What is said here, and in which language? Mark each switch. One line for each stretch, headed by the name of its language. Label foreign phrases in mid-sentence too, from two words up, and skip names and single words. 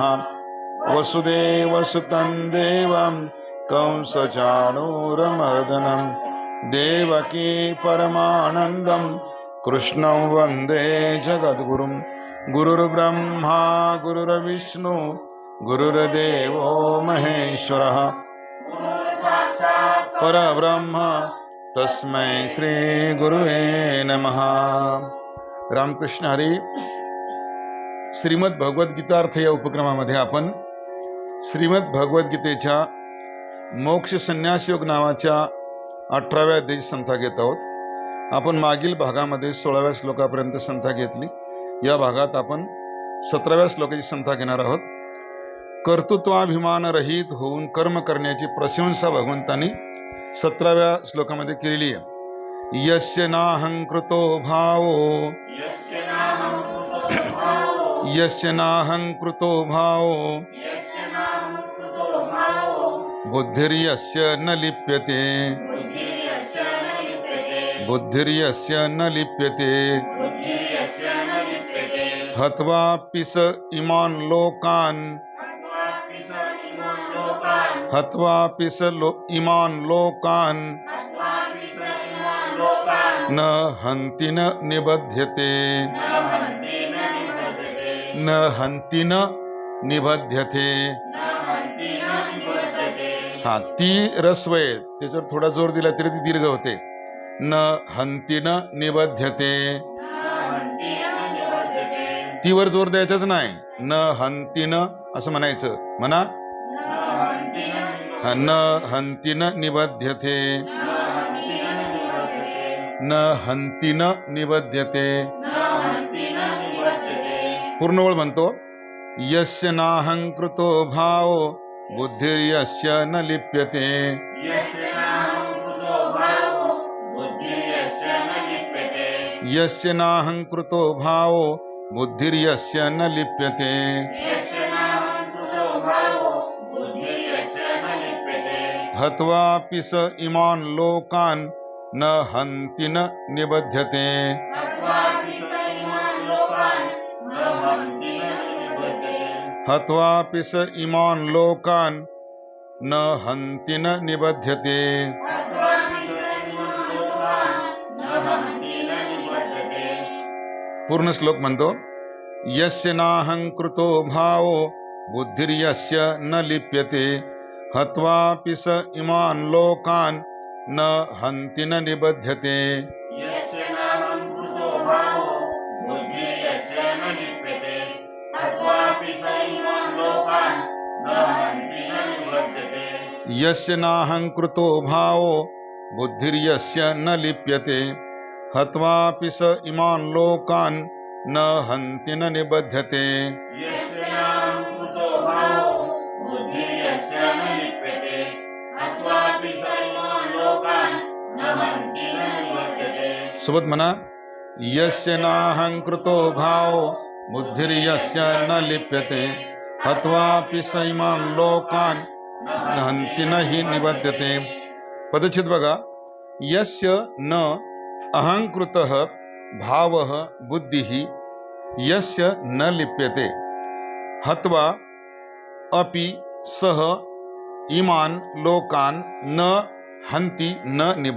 Sanskrit: वसुदेवसुतं देवं कंसचाणूरमर्दनं देवकी परमानन्दं कृष्णं वन्दे जगद्गुरुं। गुरुर्ब्रह्मा गुरुर्विष्णु गुरुर्देवो महेश्वरः परब्रह्म तस्मै श्री गुरुवे नमः।
Marathi: रामकृष्ण हरी। श्रीमद भगवद्गीतार्थ या उपक्रमामध्ये आपण श्रीमद भगवद्गीतेच्या मोक्ष संन्यास योग नावाच्या 18व्या अध्यायाची संथा घेत आहोत। आपण मागील भागामध्ये 16व्या श्लोकापर्यंत संथा घेतली। या भागात आपण 17व्या श्लोकाची संथा घेणार आहोत। कर्तृत्वाभिमान रहित होऊन कर्म करण्याची प्रशंसा भगवंतांनी 17व्या श्लोकामध्ये केलेली आहे।
Sanskrit: यस्य नाहंकृतो भावो यस्य नाहंकृतो भावो बुद्धिर्यस्य न लिप्यते बुद्धिर्यस्य न लिप्यते हत्वापि स इमान् लोकान् हत्वापि स इमान् लोकान् न हन्ति न निबध्यते न हन्ति न निबध्यते।
Marathi: हा ती रस्व आहे, त्याच्यावर थोडा जोर दिला तरी ती दीर्घ होते।
Sanskrit: न हन्ति न निबध्यते,
Marathi: तीवर जोर द्यायचाच नाही।
Sanskrit: न हन्ति न
Marathi: असं म्हणायचं, म्हणा
Sanskrit: न हन्ति न निबध्यते न हन्ति न निबध्यते।
Marathi: पूर्ण वेळ म्हणतो।
Sanskrit: यस्य नाहंकृतो भावो बुद्धिर्यस्य न लिप्यते यस्य नाहंकृतो भावो बुद्धिर्यस्य न लिप्यते हत्वापि स इमान् लोकान् न हन्ति न निबध्यते। हत्वापि स इमान् लोकान् न हन्ति न निबध्यते।
Marathi: पूर्ण श्लोक म्हणतो।
Sanskrit: यस्य नाहंकृतो भावो बुद्धिर्यस्य न लिप्यते हत्वापि स इमान् लोकान् न हन्ति न निबध्यते। यस्य नाहंकृतो भावो बुद्धिर्यस्य न लिप्यते हत्वापि स इमान् लोकान् न हन्ति न निबध्यते।
Marathi: सोबत म्हणा।
Sanskrit: यस्य नाहंकृतो भावो बुद्धिर्यस्य न लिप्यते हत्वापि स इमान् लोकान् न हन्ति न हि निबध्यते।
Marathi: पदच्छेद बघा।
Sanskrit: यस्य न अहंकृतः भावः बुद्धिः यस्य न लिप्यते हत्वा अपि सह इमान् लोकान् न हंती न निबध्यते।